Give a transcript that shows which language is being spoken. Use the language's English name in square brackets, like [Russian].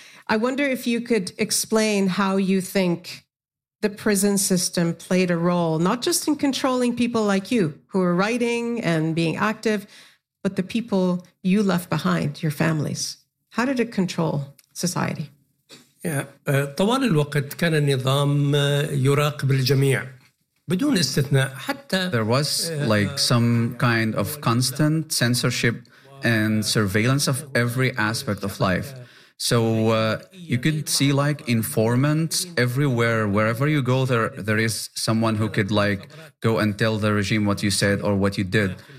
[English] I wonder if you could explain how you think the prison system played a role, not just in controlling people like you who are writing and being active, but the people you left behind, your families. How did it control society? [Arabic] طوال الوقت كان النظام يراقب الجميع بدون استثناء حتى [English] there was like some kind of constant censorship and surveillance of every aspect of life. So you could see like informants everywhere, wherever you go, there is someone who could like go and tell the regime what you said or what you did.